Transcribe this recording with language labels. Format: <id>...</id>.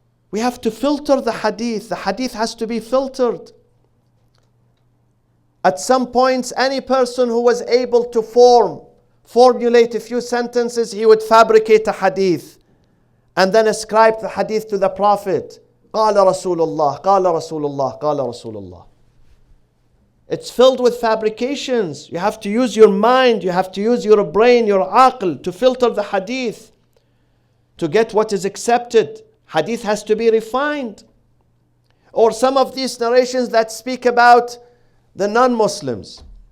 <en>We have to filter the hadith. The hadith has to be filtered. At some points, any person who was able to formulate a few sentences, he would fabricate a hadith and then ascribe the hadith to the Prophet.</en> <ar>قال رسول الله, قال رسول الله, قال رسول الله.</ar> <en>It's filled with fabrications. You have to use your mind, you have to use your brain, your aql to filter the hadith, to get what is accepted. Hadith has to be refined. Or some of these narrations that speak about the non-Muslims.</en>